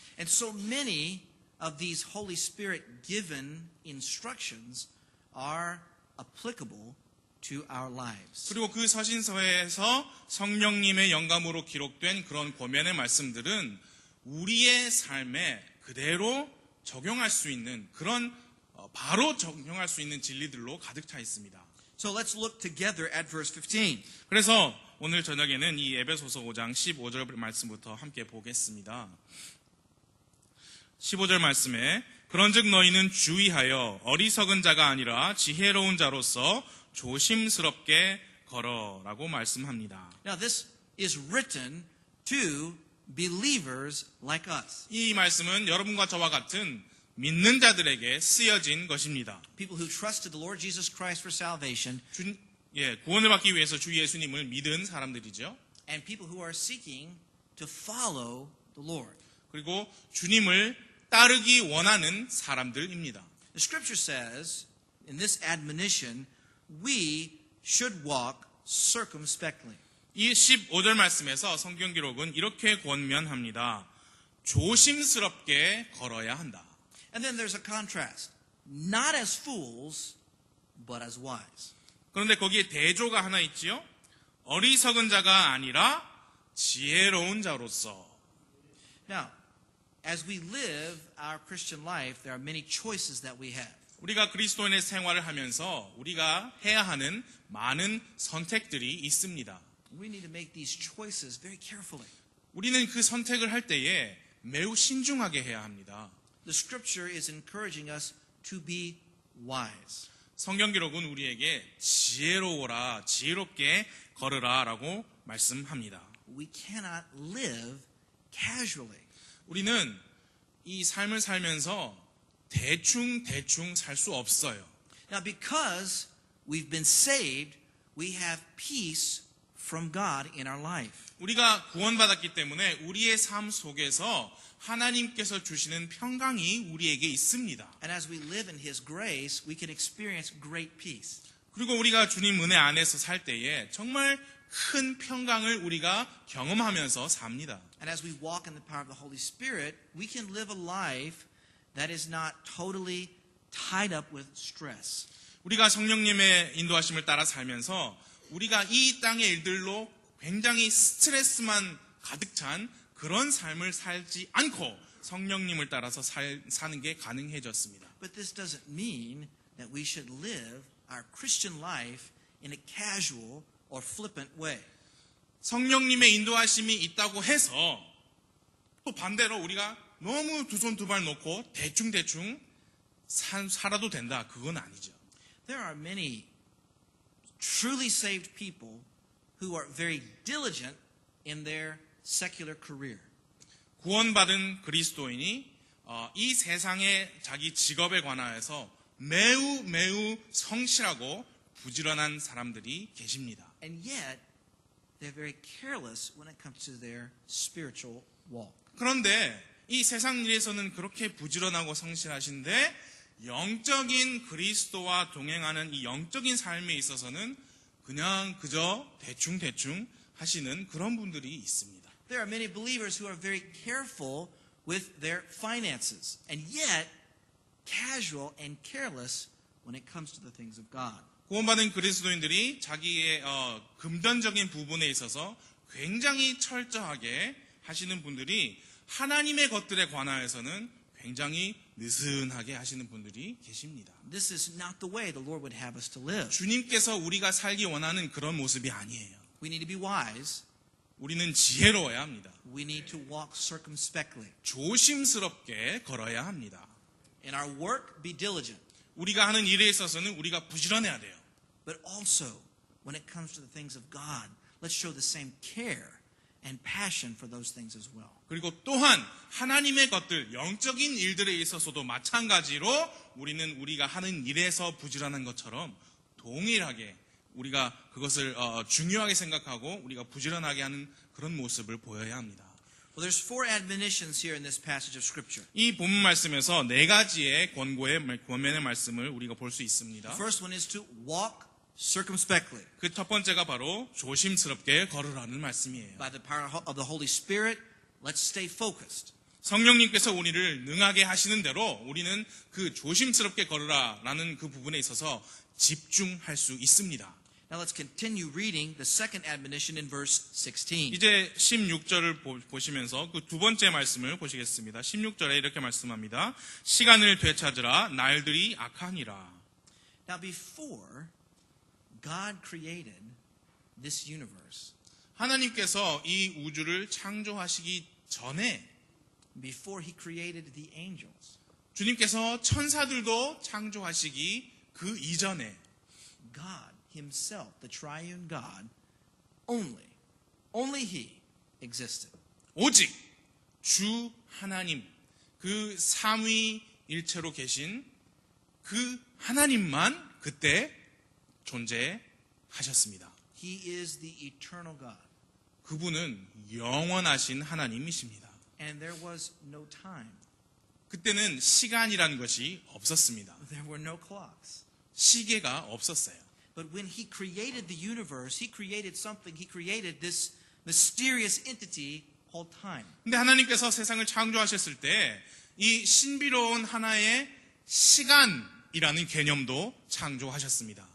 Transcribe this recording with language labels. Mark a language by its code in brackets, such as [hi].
[en] And so many of these Holy Spirit given instructions are applicable to our lives. [ko] 그리고 그 서신서에서 성령님의 영감으로 기록된 그런 권면의 말씀들은 우리의 삶에 그대로 적용할 수 있는 그런 바로 적용할 수 있는 진리들로 가득 차 있습니다. [en] So let's look together at verse 15. [ko] 그래서 오늘 저녁에는 이 에베소서 5장 15절 말씀부터 함께 보겠습니다. 15절 말씀에 그런즉 너희는 주의하여 어리석은 자가 아니라 지혜로운 자로서 조심스럽게 걸어라고 말씀합니다. [en] Now this is written to believers like us. [ko] 이 말씀은 여러분과 저와 같은 믿는 자들에게 쓰여진 것입니다. [en] People who trusted the Lord Jesus Christ for salvation, [ko] 구원을 받기 위해서 주 예수님을 믿은 사람들이죠. [en] and people who are seeking to follow the Lord. [ko] 그리고 주님을 따르기 원하는 사람들입니다. [en] The scripture says in this admonition, we should walk circumspectly. [ko] 이 15절 말씀에서 성경 기록은 이렇게 권면합니다. 조심스럽게 걸어야 한다. [en] And then there's a contrast. Not as fools, but as wise. [ko] 그런데 거기에 대조가 하나 있지요. 어리석은 자가 아니라 지혜로운 자로서. [en] Now, as we live our Christian life, there are many choices that we have. [ko] 우리가 그리스도인의 생활을 하면서 우리가 해야 하는 많은 선택들이 있습니다. [en] We need to make these choices very carefully. [ko] 우리는 그 선택을 할 때에 매우 신중하게 해야 합니다. [en] The scripture is encouraging us to be wise. [ko] 성경 기록은 우리에게 지혜로워라, 지혜롭게 걸으라 라고 말씀합니다. [en] We cannot live casually. [ko] 우리는 이 삶을 살면서 대충 살 수 없어요. [en] Now, because we've been saved, we have peace from God in our life. [ko] 우리가 구원받았기 때문에 우리의 삶 속에서 하나님께서 주시는 평강이 우리에게 있습니다. [en] And as we live in His grace, we can experience great peace. [ko] 그리고 우리가 주님 은혜 안에서 살 때에 정말 큰 평강을 우리가 경험하면서 삽니다. [en] And as we walk in the power of the Holy Spirit, we can live a life that is not totally tied up with stress. [ko] 우리가 성령님의 인도하심을 따라 살면서 우리가 이 땅의 일들로 굉장히 스트레스만 가득 찬 그런 삶을 살지 않고 성령님을 따라서 사는 게 가능해졌습니다. [en] But this doesn't mean that we should live our Christian life in a casual or flippant way. [ko] 성령님의 인도하심이 있다고 해서 또 반대로 우리가 너무 두 손 두 발 놓고 대충대충 살아도 된다. 그건 아니죠. [en] There are many truly saved people who are very diligent in their secular career. [ko] 구원받은 그리스도인이 이 세상의 자기 직업에 관하여서 매우 성실하고 부지런한 사람들이 계십니다. [en] And yet, they're very careless when it comes to their spiritual walk. [ko] 그런데 이 세상 일에서는 그렇게 부지런하고 성실하신데 영적인 그리스도와 동행하는 이 영적인 삶에 있어서는 그냥 그저 대충 하시는 그런 분들이 있습니다. [en] There are many believers who are very careful with their finances, and yet casual and careless when it comes to the things of God. [ko] 구원받은 그리스도인들이 자기의 금전적인 부분에 있어서 굉장히 철저하게 하시는 분들이 하나님의 것들에 관하여서는 굉장히 느슨하게 하시는 분들이 계십니다. [en] This is not the way the Lord would have us to live. [ko] 주님께서 우리가 살기 원하는 그런 모습이 아니에요. [en] We need to be wise. [ko] 우리는 지혜로워야 합니다. [en] We need to walk circumspectly. [ko] 조심스럽게 걸어야 합니다. [en] In our work, be diligent. [ko] 우리가 하는 일에 있어서는 우리가 부지런해야 돼요. [en] But also, when it comes to the things of God, let's show the same care and passion for those things as well. [ko] 그리고 또한 하나님의 것들, 영적인 일들에 있어서도 마찬가지로 우리는 우리가 하는 일에서 부지런한 것처럼 동일하게 우리가 그것을 중요하게 생각하고 우리가 부지런하게 하는 그런 모습을 보여야 합니다. [en] Well, there's four admonitions here in this passage of Scripture. [ko] 이 본문 말씀에서 네 가지의 권면의 말씀을 우리가 볼 수 있습니다. [en] The first one is to walk circumspectly. [ko] 그 첫 번째가 바로 조심스럽게 걸으라는 말씀이에요. [en] By the power of the Holy Spirit, let's stay focused. [ko] 성령님께서 우리를 능하게 하시는 대로 우리는 그 조심스럽게 걸으라라는 그 부분에 있어서 집중할 수 있습니다. [en] Now let's continue reading the second admonition in verse 16. [ko] 이제 16절을 보시면서 그 두 번째 말씀을 보시겠습니다. 16절에 이렇게 말씀합니다. 시간을 되찾으라 날들이 악하니라. [en] Now before God created this universe, [ko] 하나님께서 이 우주를 창조하시기 전에 [en] before he created the angels, [ko] 주님께서 천사들도 창조하시기 그 이전에 [en] God himself, the triune God, only he existed. [ko] 오직 주 하나님 그 삼위일체로 계신 그 하나님만 그때 존재하셨습니다. [en] He is the eternal God. [ko] 그분은 영원하신 하나님이십니다. [en] And there was no time. [ko] 그때는 시간이라는 것이 없었습니다. [en] There were no clocks. [ko] 시계가 없었어요. [en] But when he created the universe, he created something. He created this mysterious entity called time. [ko] 근데 하나님께서 세상을 창조하셨을 때 이 신비로운 하나의 시간이라는 개념도 창조하셨습니다.